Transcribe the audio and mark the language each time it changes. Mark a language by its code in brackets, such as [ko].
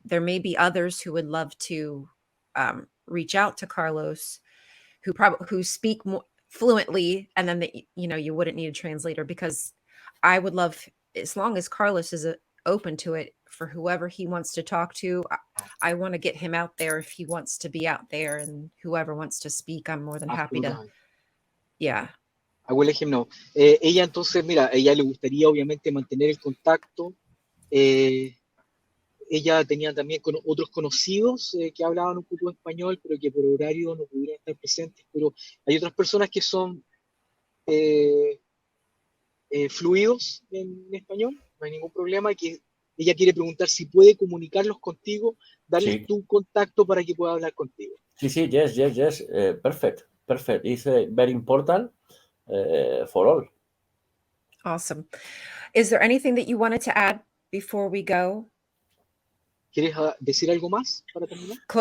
[en] there may be others who would love to reach out to Carlos, who speak more fluently, and then you wouldn't need a translator, because I would love, as long as Carlos is open to it, for whoever he wants to talk to. I want to get him out there if he wants to be out there, and whoever wants to speak, I'm more than happy to. [es] Absolutamente. [en] Yeah. I will let him know. [es] Ella entonces, mira, ella le gustaría obviamente mantener el contacto. Ella tenía también otros conocidos que hablaban un poco de español, pero que por horario no pudieron estar presentes. Pero hay otras personas que son eh, fluidos en español, no hay ningún problema, y que ella quiere preguntar si puede comunicarlos contigo, darles Sí, tu contacto para que pueda hablar contigo. sí, sí, [en] yes. Perfect, perfect. It's very important for all. Awesome. Is there anything that you wanted to add before we go? [es] ¿Quieres decir algo más para terminar?